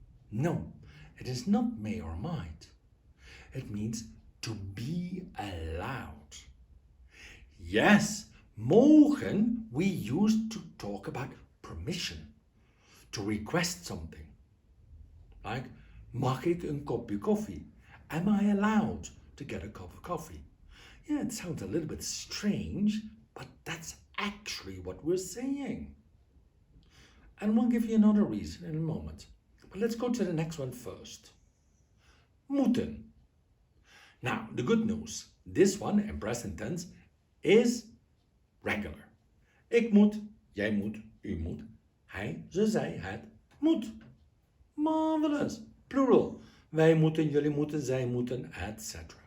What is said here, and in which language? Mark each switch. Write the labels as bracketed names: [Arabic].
[English] No, it is not may or might. It means to be allowed. Yes, mogen we use to talk about permission, to request something. [Dutch] Like, mag ik een kopje koffie? [English] Am I allowed to get a cup of coffee? Yeah, it sounds a little bit strange, but that's actually what we're saying. And we'll give you another reason in a moment. But let's go to the next one first. Moeten. Now, the good news. This one in present tense is regular. [Dutch] Ik moet, jij moet, u moet, hij, ze, zij, het moet. [English] Marvelous. Plural. [Dutch] Wij moeten, jullie moeten, zij moeten, etc.